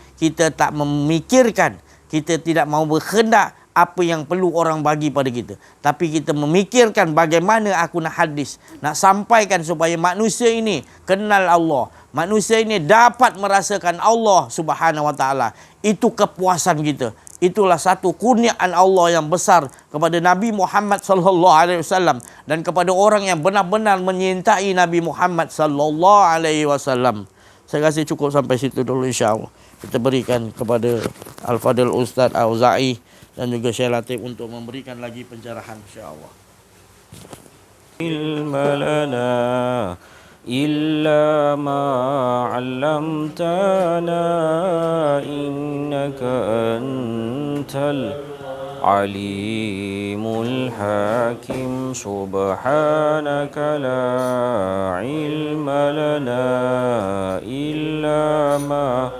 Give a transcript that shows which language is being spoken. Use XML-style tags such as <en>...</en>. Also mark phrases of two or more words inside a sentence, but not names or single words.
<ms>Kita tak memikirkan, kita tidak mau berkehendak apa yang perlu orang bagi pada kita, tapi kita memikirkan bagaimana aku nak hadis, nak sampaikan supaya manusia ini kenal Allah, manusia ini dapat merasakan Allah</ms> <ar>سبحانه وتعالى.</ar> <ms>Itu kepuasan kita. Itulah satu kurniaan Allah yang besar kepada Nabi Muhammad</ms> <ar>صلى الله عليه وسلم</ar> <ms>dan kepada orang yang benar-benar menyintai Nabi Muhammad</ms> <ar>صلى الله عليه وسلم.</ar> <ms>Saya rasa cukup sampai situ dulu, insya-Allah. Kita berikan kepada Al-Fadil Ustaz Auza'i dan juga Syekh Latif untuk memberikan lagi pencerahan, insya-Allah.</ms> <ar>علم لنا إلا ما علمتنا إنك أنت العليم الحكيم سبحانك لا علم لنا إلا ما</ar>